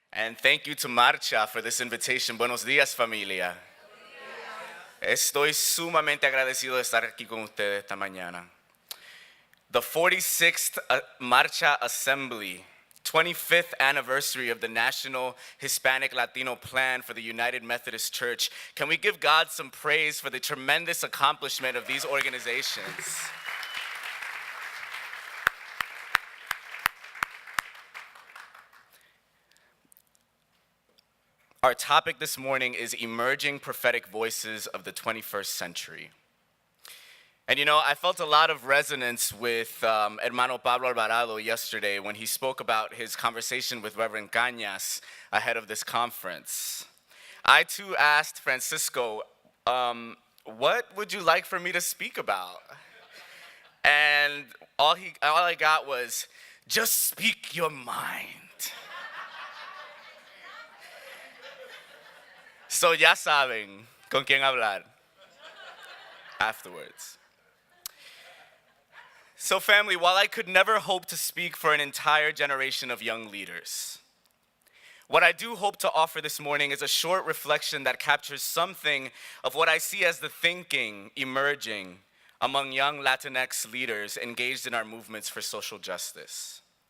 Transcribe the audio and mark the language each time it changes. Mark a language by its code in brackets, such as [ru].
[en] And thank you to Marcha for this invitation. [es] Buenos días, familia. Estoy sumamente agradecido de estar aquí con ustedes esta mañana. [en] The 46th Marcha Assembly, 25th anniversary of the National Hispanic Latino Plan for the United Methodist Church. Can we give God some praise for the tremendous accomplishment of these organizations? Our topic this morning is emerging prophetic voices of the 21st century. And you know, I felt a lot of resonance with Hermano Pablo Alvarado yesterday when he spoke about his conversation with Reverend Cañas ahead of this conference. I too asked Francisco, what would you like for me to speak about? And all I got was, just speak your mind. [es] So ya saben con quién hablar [en] afterwards. So family, while I could never hope to speak for an entire generation of young leaders, what I do hope to offer this morning is a short reflection that captures something of what I see as the thinking emerging among young Latinx leaders engaged in our movements for social justice.